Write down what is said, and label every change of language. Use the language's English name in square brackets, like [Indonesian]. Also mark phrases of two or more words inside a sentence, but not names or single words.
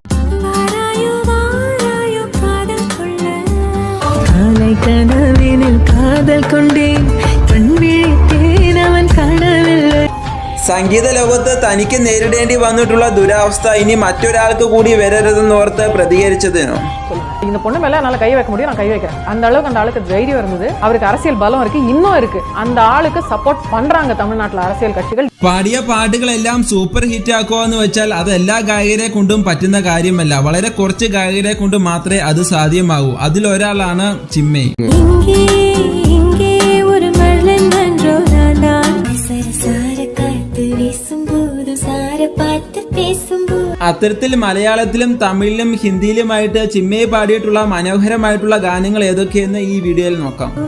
[Malayalam] സംഗീത ലോകത്ത് തനിക്ക് നേരിടേണ്ടി വന്നിട്ടുള്ള ദുരവസ്ഥ ഇനി മറ്റൊരാൾക്ക് കൂടി വരരുതെന്നോർത്ത് പ്രതികരിച്ചതിനോ? [Tamil] இந்த பொண்ணு மேல என்னால கை வைக்க முடியும், நான் கை வைக்கிறேன். அந்த அளவுக்கு அந்த ஆளுக்கு தைரியம் இருந்தது, அவருக்கு அரசியல் பலம் இருக்கு, இன்னும் இருக்கு. அந்த ஆளுக்கு சப்போர்ட் பண்றாங்க தமிழ்நாட்டுல அரசியல் കക്ഷികൾ. [Malayalam] പാടിയ പാട്ടുകളെല്ലാം സൂപ്പർ ഹിറ്റ് ആക്കുവാന്ന് വെച്ചാൽ അത് എല്ലാ ഗായകരെ കൊണ്ടും പറ്റുന്ന കാര്യമല്ല. വളരെ കുറച്ച് ഗായകരെ കൊണ്ട് മാത്രമേ അത് സാധ്യമാകൂ. അതിലൊരാളാണ് ചിന്മയി. അത്തരത്തിൽ മലയാളത്തിലും തമിഴിലും ഹിന്ദിയിലുമായിട്ട് ചിന്മയി പാടിയിട്ടുള്ള മനോഹരമായിട്ടുള്ള ഗാനങ്ങൾ ഏതൊക്കെയെന്ന് ഈ വീഡിയോയിൽ നോക്കാം.